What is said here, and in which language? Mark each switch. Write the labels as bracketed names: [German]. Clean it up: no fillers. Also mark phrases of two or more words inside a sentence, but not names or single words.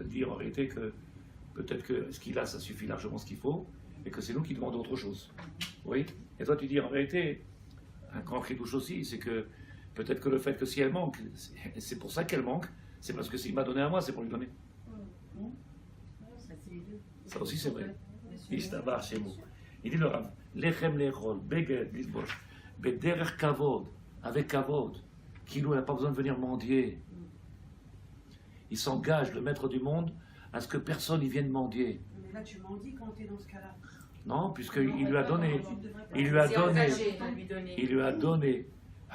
[French] Elle dit en réalité que peut-être que ce qu'il a, ça suffit largement ce qu'il faut, et que c'est nous qui demandons autre chose. Oui. Et toi, tu dis en réalité, un grand chidouche aussi, c'est que peut-être que le fait que si elle manque, c'est pour ça qu'elle manque, c'est parce que s'il m'a donné à moi, c'est pour lui donner. Ça aussi, c'est vrai. Istabar chez nous. [Hebrew] Il dit le Rav, לחם לאכול, בגד ללבוש, בדרך כבוד, [French] avec kavod, qui nous n'a pas besoin de venir mendier. Il s'engage, le maître du monde, à ce que personne y vienne mendier. Mais là, tu m'en dis quand tu es dans ce cas-là. Non, puisqu'il lui a donné, Tu devrais pas. il lui a C'est donné, engagé à lui donner. il lui a donné, Non,